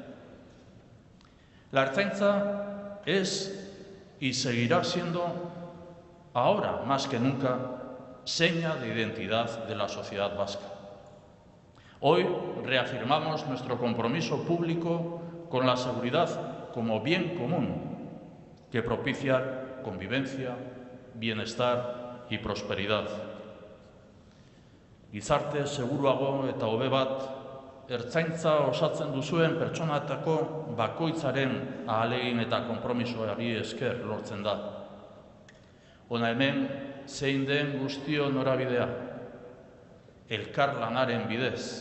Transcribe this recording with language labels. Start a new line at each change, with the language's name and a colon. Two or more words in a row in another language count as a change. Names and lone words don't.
Spanish: La Ertzaintza es y seguirá siendo, ahora más que nunca, seña de identidad de la sociedad vasca. Hoy reafirmamos nuestro compromiso público con la seguridad como bien común que propicia convivencia, bienestar y prosperidad.
Basque: Gizarte seguruago eta hobe bat Ertzaintza osatzen duzuen pertsonatako bakoitzaren ahalegin eta konpromisoari esker lortzen da. Hona hemen zein den guztio norabidea, elkarlanaren bidez.